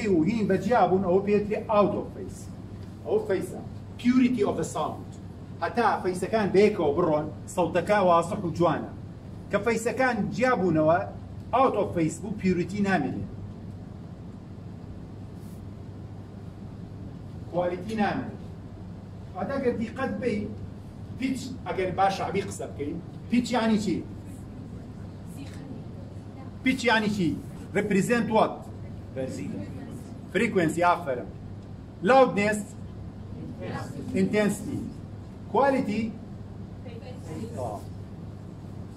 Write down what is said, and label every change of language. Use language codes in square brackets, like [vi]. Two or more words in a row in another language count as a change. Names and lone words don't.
[ckb] و هین بەجیا بوون ئەوە پێوترێ [en] out of phase [ckb] ئەوە [en] phase purity of the sound [ckb] هەتا فەیسەکان بەیەکەوە بڕۆن سەوتەکە واسح و جوانە کە فەیسەکان جیا بوونەوە [en] out of phase [ckb] بوو پیوریتی نامێنێ کوالیتی نامێنێ هەتا ئەگەر دیقەت بی پیچ ئەگەر باش شعبی قسە بکەین پیچ یعنی چی؟ پیچ یعنی چی؟ [en] represent what? frequency آفرم loudness intensity quality